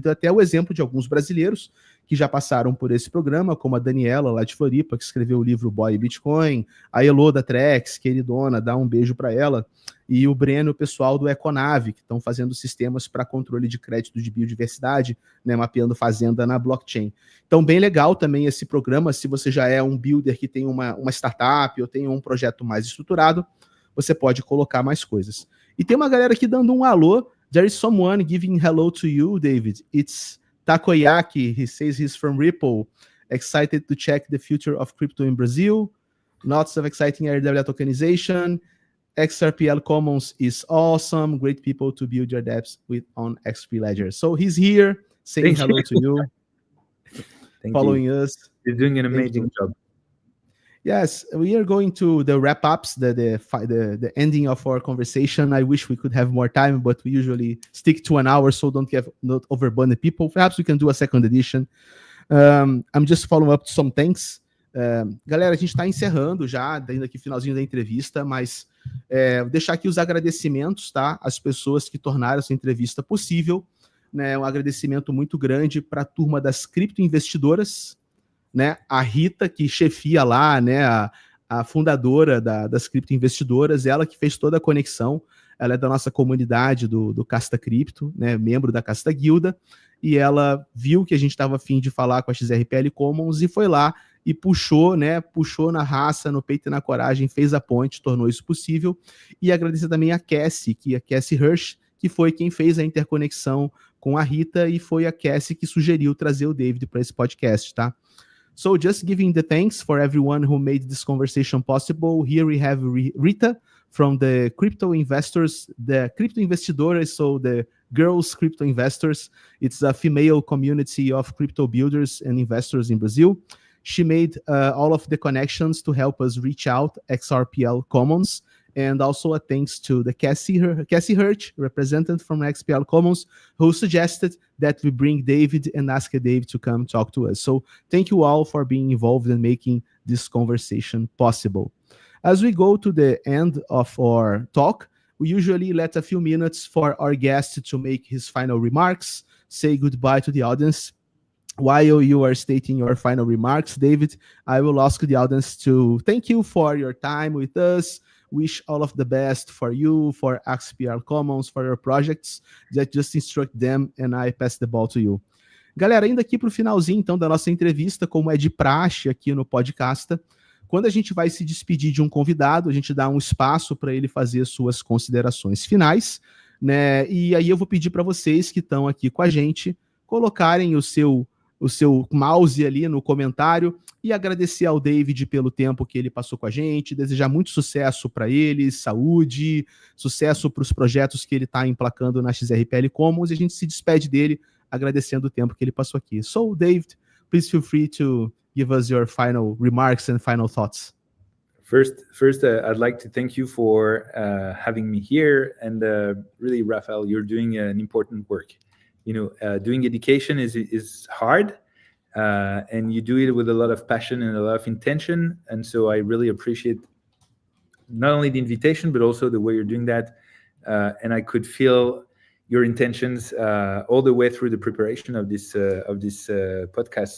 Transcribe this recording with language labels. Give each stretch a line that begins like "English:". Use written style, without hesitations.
Portuguese: E até o exemplo de alguns brasileiros que já passaram por esse programa, como a Daniela, lá de Floripa, que escreveu o livro Boy e Bitcoin, a Elô da Trex, queridona, dá um beijo para ela, e o Breno, o pessoal do Econave, que estão fazendo sistemas para controle de crédito de biodiversidade, né, mapeando fazenda na blockchain. Então, bem legal também esse programa, se você já é um builder que tem uma startup ou tem um projeto mais estruturado, você pode colocar mais coisas. E tem uma galera aqui dando um alô.
English: There is someone giving hello to you, David. It's Takoyaki. He says he's from Ripple. Excited to check the future of crypto in Brazil. Lots of exciting RWA tokenization. XRPL Commons is awesome. Great people to build your dApps with on XRP Ledger. So he's here saying hello to you. Following us. You're doing an amazing job. Yes, we are going to the wrap-ups, the ending of our conversation. I wish we could have more time, but we usually stick to an hour, so not overburden people. Perhaps we can do a second edition. I'm just following up some thanks.
Portuguese: Galera, a gente está encerrando já, ainda aqui finalzinho da entrevista, mas vou deixar aqui os agradecimentos, tá? As pessoas que tornaram essa entrevista possível, né? Um agradecimento muito grande para a turma das criptoinvestidoras, né? A Rita, que chefia lá, né? A fundadora das criptoinvestidoras, ela que fez toda a conexão. Ela é da nossa comunidade do Casta Cripto, né? Membro da Casta Guilda, e ela viu que a gente estava a fim de falar com a XRPL Commons e foi lá e puxou, né? Puxou na raça, no peito e na coragem, fez a ponte, tornou isso possível. E agradecer também a Cassie, Hirsch, que foi quem fez a interconexão com a Rita, e foi a Cassie que sugeriu trazer o David para esse podcast, tá?
English: So just giving the thanks for everyone who made this conversation possible. Here we have Rita from the crypto investors, the crypto investidores, so the girls crypto investors. It's a female community of crypto builders and investors in Brazil. She made all of the connections to help us reach out XRPL Commons. And also a thanks to the Cassie Hirsch, representative from XRPL Commons, who suggested that we bring David and ask David to come talk to us. So thank you all for being involved in making this conversation possible. As we go to the end of our talk, we usually let a few minutes for our guest to make his final remarks, say goodbye to the audience. While you are stating your final remarks, David, I will ask the audience to thank you for your time with us, wish all of the best for you, for XRPL Commons, for your projects, just instruct them and I pass the ball to you.
Portuguese: Galera, indo aqui para o finalzinho, então, da nossa entrevista, como é de praxe aqui no Podcasta, quando a gente vai se despedir de um convidado, a gente dá um espaço para ele fazer suas considerações finais, né? E aí eu vou pedir para vocês que estão aqui com a gente colocarem o seu mouse ali no comentário e agradecer ao David pelo tempo que ele passou com a gente, desejar muito sucesso para ele, saúde, sucesso para os projetos que ele está emplacando na XRPL Commons, e a gente se despede dele agradecendo o tempo que ele passou aqui.
English: So, David, please feel free to give us your final remarks and final thoughts. First, I'd like to thank you for having me here, and really, Raphael, you're doing an important work. Doing education is hard, and you do it with a lot of passion and a lot of intention, and so I really appreciate not only the invitation but also the way you're doing that, and I could feel your intentions all the way through the preparation of this podcast.